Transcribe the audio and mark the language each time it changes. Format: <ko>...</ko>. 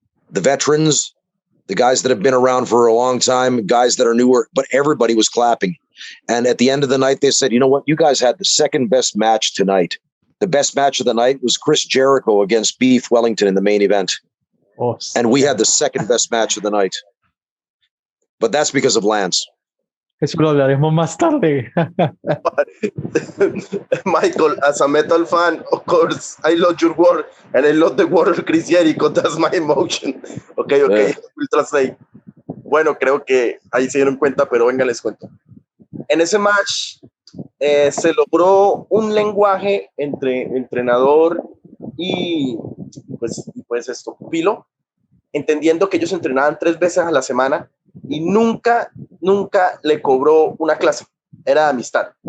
<en>The veterans, the guys that have been around for a long time, guys that are newer, but everybody was clapping. And at the end of the night, they said, you know what? You guys had the second best match tonight. The best match of the night was Chris Jericho against Beef Wellington in the main event. Awesome. And we had the second best match of the night. But that's because of Lance.</en> <es>Eso lo hablaremos más tarde.</es> <en>Michael, as a metal fan, of course, I love your work, and I love the work of Chris Jericho. That's my emotion. Okay, Yeah. We'll translate.</en> <es>Bueno, creo que ahí se dieron cuenta, pero venga, les cuento. En ese match se logró un lenguaje entre entrenador y pues esto, pupilo, entendiendo que ellos entrenaban 3 veces a la semana y nunca le cobró una clase, era de amistad.</es>